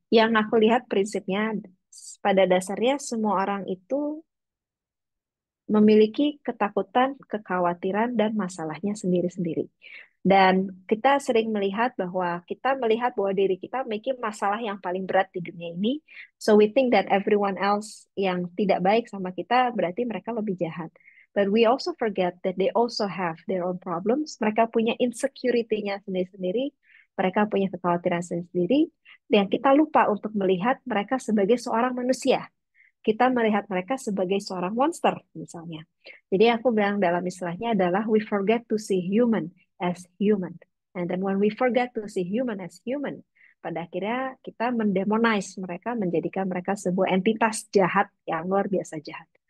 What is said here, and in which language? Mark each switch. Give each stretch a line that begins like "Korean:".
Indonesian: Yang aku lihat prinsipnya pada dasarnya semua orang itu memiliki ketakutan, kekhawatiran, dan masalahnya sendiri-sendiri. Dan kita sering melihat bahwa diri kita memiliki masalah yang paling berat di dunia ini.
English: So we think that everyone else
Indonesian: yang tidak baik sama kita berarti mereka lebih jahat.
English: But we also forget that they also have their own problems.
Indonesian: Mereka punya insecurity-nya sendiri-sendiri. Mereka punya kekhawatiran sendiri. Dan kita lupa untuk melihat mereka sebagai seorang manusia. Kita melihat mereka sebagai seorang monster misalnya. Jadi aku bilang dalam istilahnya adalah
English: we forget to see human as human. And then when we forget to see human as human,
Indonesian: pada akhirnya kita mendemonize mereka, menjadikan mereka sebuah entitas jahat yang luar biasa jahat.